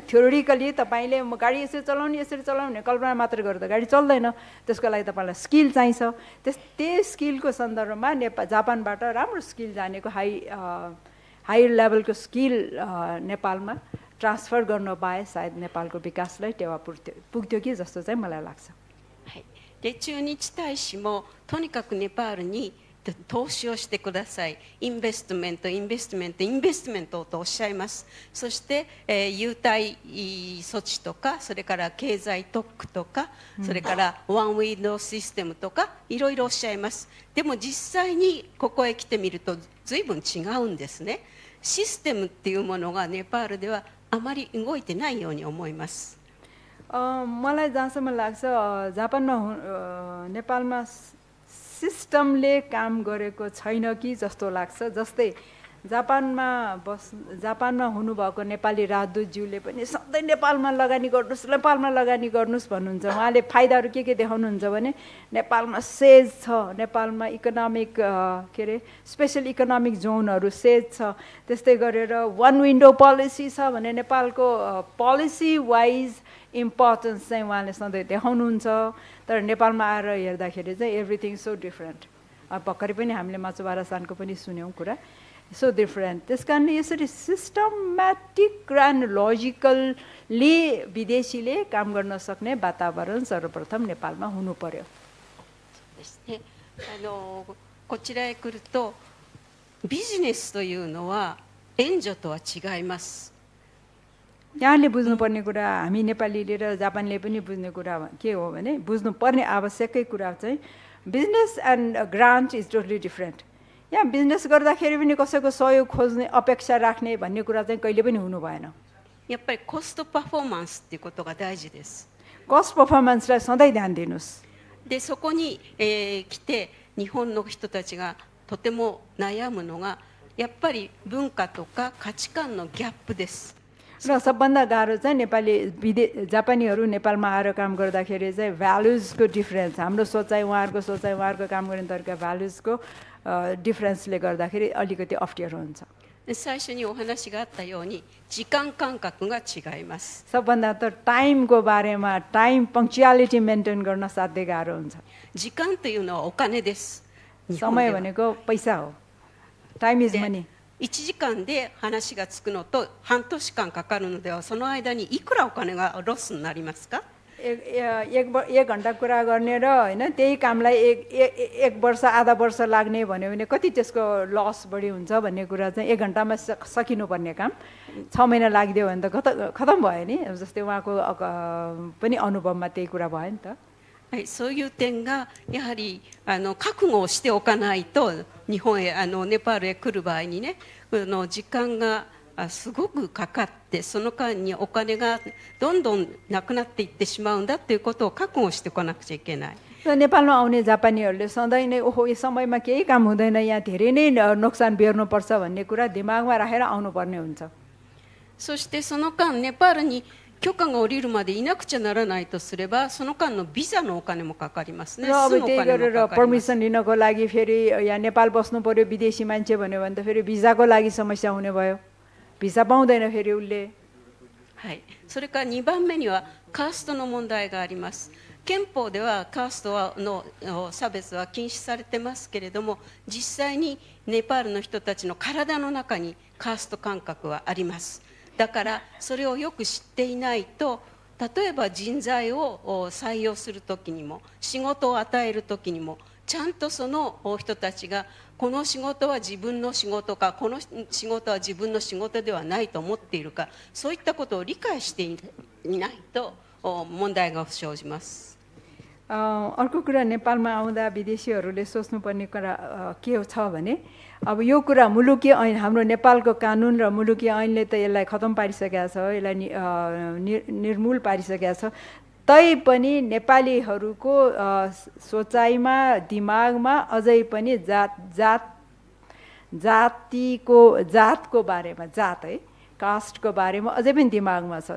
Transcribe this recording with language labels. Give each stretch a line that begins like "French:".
Nepali: Theoretically तपाईँले गाडी यसरी चलाउने कल्पना मात्र गर्दा गाडी चल्दैन, त्यसको लागि तपाईँलाई स्किल चाहिन्छ। त्यही स्किलको सन्दर्भमा जापानबाट राम्रो स्किल जानेको हाई लेभलको स्किल नेपालमा ट्रान्सफर गर्न पाए सायद नेपालको विकासलाई टेवा पुग्थ्यो कि जस्तो चाहिँ मलाई लाग्छ।
Japanese: はい、で駐日大使もとにかくネパールに投資をしてください。インベストメント、インベストメント、インベストメントとおっしゃいます。そして、優待措置とか、それから経済特区とか、それからワンウィンドウシステムとか、いろいろおっしゃいます。でも実際にここへ来てみると随分違うんですね。システムっていうものがネパールではあまり動いてないように思います。
Nepali: मलाई जहाँसम्म लाग्छ जापानमा नेपालमा सिस्टमले काम गरेको छैन कि जस्तो लाग्छ। जस्तै जापानमा हुनुभएको नेपाली राजदूतज्यूले पनि सधैँ नेपालमा लगानी गर्नुहोस् भन्नुहुन्छ। उहाँले फाइदाहरू के देखाउनुहुन्छ भने नेपालमा सेज छ, नेपालमा इकोनोमिक के अरे स्पेसल इकोनोमिक जोनहरू सेज छ, त्यस्तै गरेर वान विन्डो पोलिसी छ भने नेपालको
English: policy wise importance
Nepali: चाहिँ उहाँले सधैँ देखाउनुहुन्छ। तर नेपालमा आएर हेर्दाखेरि चाहिँ
English: Everything so different.
Nepali: भर्खरै पनि हामीले माचुबारा सानको पनि सुन्यौँ कुरा,
English: So different.
Nepali: त्यस कारणले यसरी
English: systematic and logically
Nepali: विदेशीले काम गर्न सक्ने वातावरण सर्वप्रथम नेपालमा हुनु पर्यो।
Japanese: こちらへ来るとビジネスというのは援助とは違います。
Nepali: यहाँले बुझ्नुपर्ने कुरा, हामी नेपालीले र जापानले पनि बुझ्ने कुरा के हो भने बुझ्नुपर्ने आवश्यकै कुरा चाहिँ
English: Business and grant is totally different.
Nepali: यहाँ बिजनेस गर्दाखेरि पनि कसैको सहयोग खोज्ने अपेक्षा राख्ने भन्ने कुरा चाहिँ कहिले पनि हुनु भएन।
Japanese: やっぱりコストパフォーマンスっていうことが大事です。
Nepali: कस्ट पर्फर्मेन्सलाई सधैँ ध्यान दिनुहोस्।
Japanese: でそこに、来て日本の人たちがとても悩むのがやっぱり文化とか価値観のギャップです。
Nepali: र सबभन्दा गाह्रो चाहिँ जापानीहरू नेपालमा आएर काम गर्दाखेरि चाहिँ भ्यालुजको डिफ्रेन्स, हाम्रो सोचाइ उहाँहरूको काम गर्ने तरिका भ्यालुजको डिफ्रेन्सले गर्दाखेरि अलिकति अप्ठ्यारो हुन्छ।
Japanese: 最初にお話があったように時間感覚が違います。
Nepali: सबभन्दा त टाइमको बारेमा टाइम पङ्क्चुअलिटी मेन्टेन गर्न साध्यै गाह्रो हुन्छ।
Japanese: 時間というのはお金です。
Nepali: समय भनेको पैसा हो।
English: Time is money.
Japanese: 1時間で話がつくのと半年間かかるのではその間にいくらお金がロスになりますか？
Nepali: एक घन्टा कुरा गर्ने र हैन त्यही कामलाई एक वर्ष आधा वर्ष लाग्ने भन्यो भने कति त्यसको लस बढी हुन्छ भन्ने कुरा चाहिँ एक घन्टामा सकिनुपर्ने काम 6 महिना लाग्दियो भने त खतम भयो नि। जस्तै उहाँको पनि अनुभवमा त्यही कुरा भयो नि त।
Japanese: はい、そういう点がやはり覚悟をしておかないと日本へネパールへ来る場合にね時間がすごくかかってその間にお金がどんどんなくなっていってしまうんだということを覚悟しておかなくちゃいけない。
Nepali: नेपालमा आउने जापानीहरूले सधैँ नै ओहो यो समयमा केही काम हुँदैन यहाँ धेरै नै नोक्सान बेर्नुपर्छ भन्ने कुरा दिमागमा राखेर आउनुपर्ने हुन्छ।
Japanese: そしてその間ネパールに許可が下りるまでいなくちゃならないとすればその間のビザのお金もかかりますね。
Nepali: अब त्यही गरेर पर्मिसन लिनको लागि फेरि यहाँ नेपाल बस्नु पर्यो विदेशी मान्छे भन्यो भने त फेरि भिजाको लागि समस्या हुने भयो। भिजा पाउँदैन फेरि उसले।
Japanese: はい、それから2番目にはカーストの問題があります。憲法ではカーストの差別は禁止されてますけれども実際にネパールの人たちの体の中にカースト感覚はあります。だからそれをよく知っていないと例えば人材を採用するときにも仕事を与えるときにもちゃんとその人たちがこの仕事は自分の仕事かこの仕事は自分の仕事ではないと思っているかそういったことを理解していないと問題が生じます。
Nepali: अर्को कुरा नेपालमा आउँदा विदेशीहरूले सोच्नुपर्ने कुरा के छ भने अब यो कुरा मुलुकी ऐन हाम्रो नेपालको कानुन र मुलुकी ऐनले त यसलाई खतम पारिसकेको छ, यसलाई निर्मूल पारिसकेको छ। तै पनि नेपालीहरूको सोचाइमा दिमागमा अझै पनि जातको बारेमा जात है कास्टको बारेमा अझै पनि दिमागमा छ।